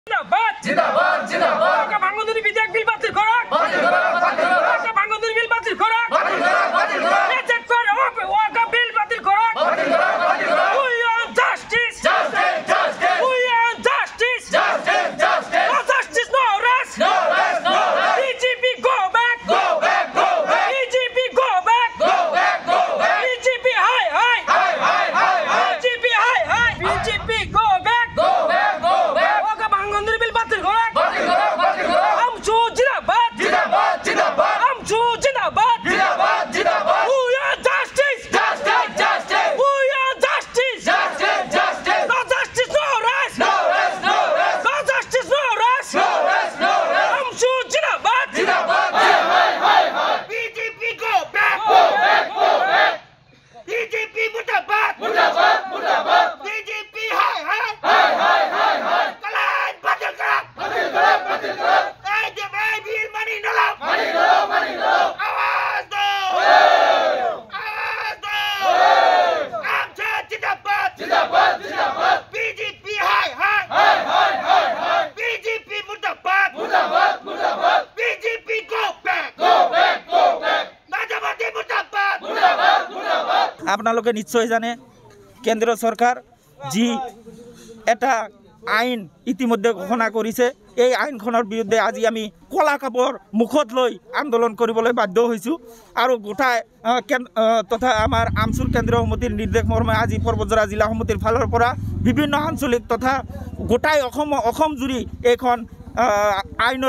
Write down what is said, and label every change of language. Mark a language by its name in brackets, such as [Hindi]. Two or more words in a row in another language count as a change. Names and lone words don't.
[Bangla] জিন্দাবাদ জিন্দাবাদ জিন্দাবাদ ওকা ভাঙনদুরি বিধেয়ক বিল বাতিল করো বাতিল করো বাতিল করো ওকা ভাঙনদুরি বিল বাতিল করো বাতিল করো বাতিল করো রিজেক্ট করো ওকা বিল বাতিল করো বাতিল করো বাতিল করো [English] we want justice justice justice we want justice justice justice no justice no rest no rest no rest BJP go back go back go back BJP go back go back go back বিজেপি [Bangla] হাই হাই হাই হাই হাই বিজেপি হাই হাই [English] BJP go back go back go back ওকা ভাঙনদুরি [Bangla] বিল বাতিল করো বাতিল করো বাতিল করো আমচু জিন্দাবাদ জিন্দাবাদ জিন্দাবাদ আমচু জিন্দাবাদ জিন্দাবাদ জিন্দাবাদ [English] we want justice justice justice we want justice justice justice no justice no rest no rest no rest no justice no rest no rest no rest [Bangla] আমচু জিন্দাবাদ জিন্দাবাদ হাই হাই হাই [English] BJP go back go back [Bangla] বিজেপি মুর্দাবাদ মুর্দাবাদ মুর্দাবাদ বিজেপি হাই হাই হাই হাই হাই কলান বাতিল করো বাতিল করো বাতিল করো এই যে ভাই বিল মানি নাও মানি নাও আওয়াজ দাও আওয়াজ দাও আমচা জিন্দাবাদ জিন্দাবাদ জিন্দাবাদ বিজেপি হাই হাই হাই হাই হাই বিজেপি মুর্দাবাদ মুর্দাবাদ মুর্দাবাদ [English] BJP go back go back go back [Bangla] নাজাবাদী মুর্দাবাদ মুর্দাবাদ মুর্দাবাদ [Assamese] আপোনালোকে নিশ্চয় জানে কেন্দ্র সরকার যি এটা আইন ইতিমধ্যে ঘোষণা কৰিছে এই আইনখনৰ বিৰুদ্ধে আজি আমি কলা কাপৰ মুখত লৈ আন্দোলন কৰিবলৈ বাধ্য হৈছোঁ আৰু গোটাই তথা আমাৰ আমচুৰ কেন্দ্ৰীয় সমিতিৰ নিৰ্দেশ মৰ্মে আজি পৰ্বতজৰা জিলা সমিতিৰ ফালৰ পৰা বিভিন্ন আঞ্চলিক তথা গোটাই অসম জুৰি এইখন আইনৰ